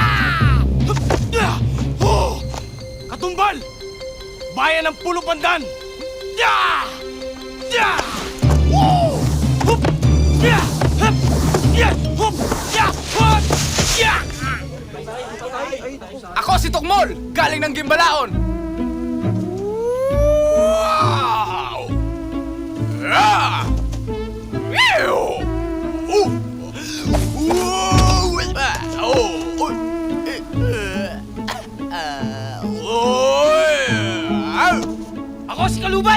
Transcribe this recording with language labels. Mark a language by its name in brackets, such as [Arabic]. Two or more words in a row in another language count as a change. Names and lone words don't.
[Filipino] Hop! Ya! Ho! Katumbal! Bayan ng Pulo Pandan! Ya! Ya! Ho! Hop! Ya! Hop! Ya! Hop! Ya! Hop! Ya! Ako si Tokmol, galing ng Gimbalaon. Wow! Ah! Ew! Oh! Ako si Kalubay!